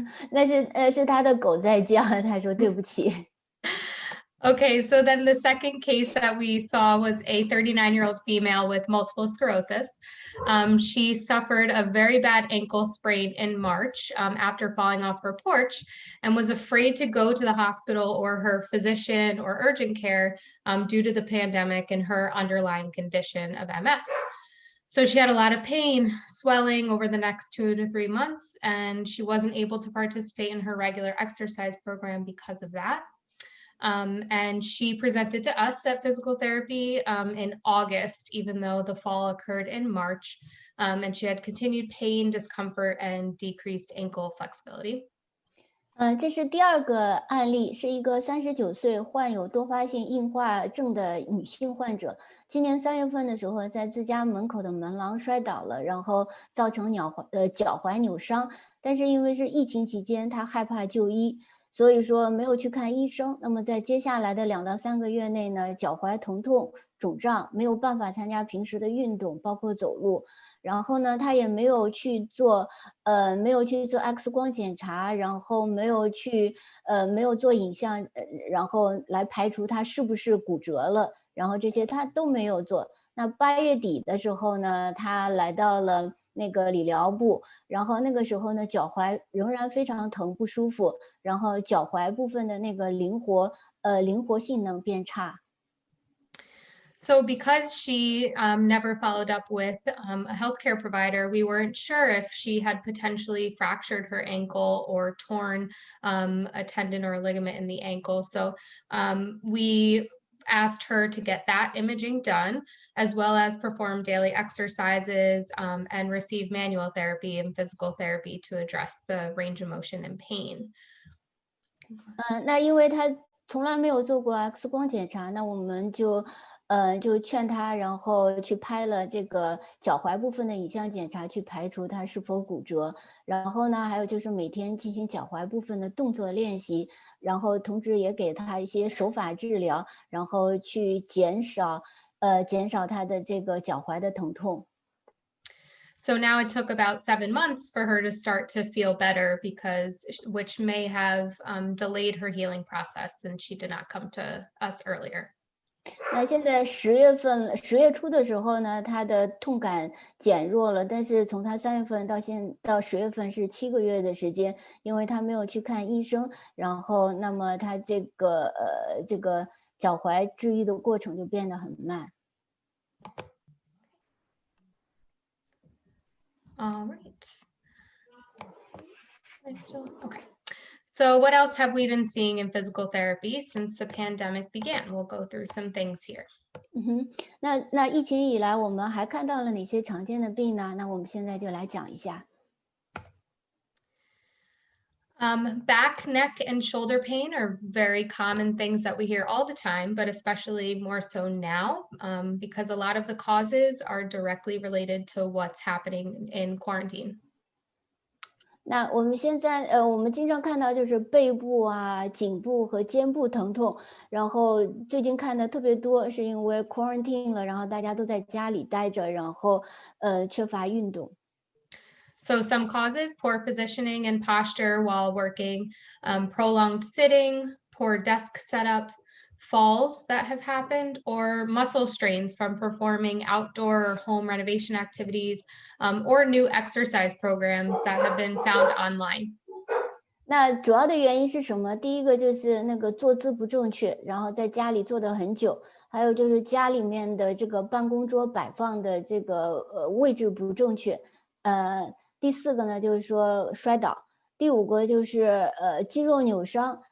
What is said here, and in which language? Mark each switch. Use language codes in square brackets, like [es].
[zh] 那是他的狗在叫，他说对不起。 [en] Okay, so then the second case that we saw was a 39-year-old female with multiple sclerosis. She suffered a very bad ankle sprain in March after falling off her porch and was afraid to go to the hospital or her physician or urgent care due to the pandemic and her underlying condition of MS. So she had a lot of pain, swelling over the next 2 to 3 months, and she wasn't able to participate in her regular exercise program because of that. And she presented to us at physical therapy in August, even though the fall occurred in March. And she had continued pain, discomfort, and decreased ankle flexibility. [zh] 这是第二个案例，是一个39岁患有多发性硬化症的女性患者。今年3月份的时候，在自家门口的门廊摔倒了，然后造成脚踝扭伤。但是因为是疫情期间，她害怕就医，所以说没有去看医生。那么在接下来的2到3个月内呢，脚踝疼痛、肿胀，没有办法参加平时的运动，包括走路。然后呢，他也没有去做X 光检查，然后没有做影像，然后来排除他是不是骨折了，然后这些他都没有做。那8月底的时候呢，他来到了那个理疗部，然后那个时候呢，脚踝仍然非常疼不舒服，然后脚踝部分的那个灵活性能变差。 [en] So because she never followed up with a healthcare provider, we weren't sure if she had potentially fractured her ankle or torn a tendon or a ligament in the ankle. So we asked her to get that imaging done, as well as perform daily exercises and receive manual therapy and physical therapy to address the range of motion and pain. [zh] 那因为他从来没有做过 X 光检查，那我们就劝他，然后去拍了这个脚踝部分的影像检查，去排除他是否骨折。然后呢，还有就是每天进行脚踝部分的动作练习，然后同时也给他一些手法治疗，然后去减少他的这个脚踝的疼痛。 [en] So now it took about 7 months for her to start to feel better which may have delayed her healing process, and she did not come to us earlier. [zh] 那现在10月初的时候呢，他的痛感减弱了，但是从他3月份到10月份是7个月的时间，因为他没有去看医生，然后那么他这个脚踝治愈的过程就变得很慢。 [en] All right. Okay. So what else have we been seeing in physical therapy since the pandemic began? We'll go through some things here. [zh] 那疫情以来，我们还看到了哪些常见的病呢？那我们现在就来讲一下。 [en] Back, neck, and shoulder pain are very common things that we hear all the time, but especially more so now because a lot of the causes are directly related to what's happening in quarantine. [zh] 那我们现在我们经常看到就是背部啊、颈部和肩部疼痛，然后最近看的特别多，是因为 quarantine 了，然后大家都在家里待着，然后缺乏运动。 [en] So some causes: poor positioning and posture while working, prolonged sitting, poor desk setup, falls that have happened, or muscle strains from performing outdoor or home renovation activities, or new exercise programs that have been found online. [zh] 那主要的原因是什么？第一个就是那个坐姿不正确，然后在家里坐得很久，还有就是家里面的这个办公桌摆放的这个位置不正确。第4个呢就是说摔倒，第5个就是肌肉扭伤。